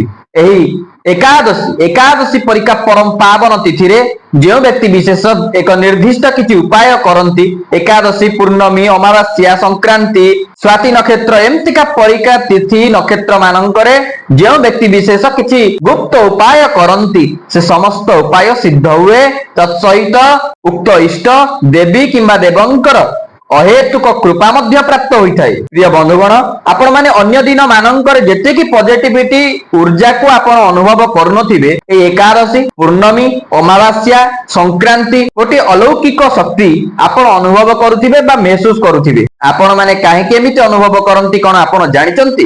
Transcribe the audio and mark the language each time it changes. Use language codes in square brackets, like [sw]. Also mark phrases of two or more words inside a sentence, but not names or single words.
[or] ଏହି ଏକାଦଶୀ ପରୀକ୍ଷା ପରମ ପାବନ ତିଥି ରେ ଯେ ବ୍ୟକ୍ତି ବିଶେଷ ଏକ ନିର୍ଦ୍ଦିଷ୍ଟ କିଛି ଉପାୟ କରନ୍ତି ଏକାଦଶୀ ପୂର୍ଣ୍ଣମୀ ଅମାବାସ୍ୟା ସଂକ୍ରାନ୍ତି ସ୍ୱାତୀ ନକ୍ଷତ୍ର ଏମିତିକା ପରୀକ୍ଷା ତିଥି ନକ୍ଷତ୍ର ମାନଙ୍କରେ ଯେ ବ୍ୟକ୍ତି ବିଶେଷ କିଛି ଗୁପ୍ତ ଉପାୟ କରନ୍ତି ସେ ସମସ୍ତ ଉପାୟ ସିଦ୍ଧ ହୁଏ। ତତ୍ସହିତ ଉକ୍ତ ଇଷ୍ଟ ଦେବୀ କିମ୍ବା ଦେବଙ୍କର ଅହେତୁକ କୃପା ମଧ୍ୟ ପ୍ରାପ୍ତ ହୋଇଥାଏ। ପ୍ରିୟ ବନ୍ଧୁଗଣ ଆପଣ ମାନେ ଅନ୍ୟ ଦିନ ମାନଙ୍କର ଯେତେ କି ପଜିଟିଭିଟି ଊର୍ଜା କୁ ଆପଣ ଅନୁଭବ କରୁନଥିବେ ଏ ଏକାଦଶୀ ପୂର୍ଣ୍ଣମୀ ଅମାବାସ୍ୟା ସଂକ୍ରାନ୍ତି ଗୋଟେ ଅଲୌକିକ ଶକ୍ତି ଆପଣ ଅନୁଭବ କରୁଥିବେ ବା ମହସୁସ କରୁଥିବେ। ଆପଣ ମାନେ କାହିଁ କେମିତି ଅନୁଭବ କରନ୍ତି କଣ ଆପଣ ଜାଣିଛନ୍ତି?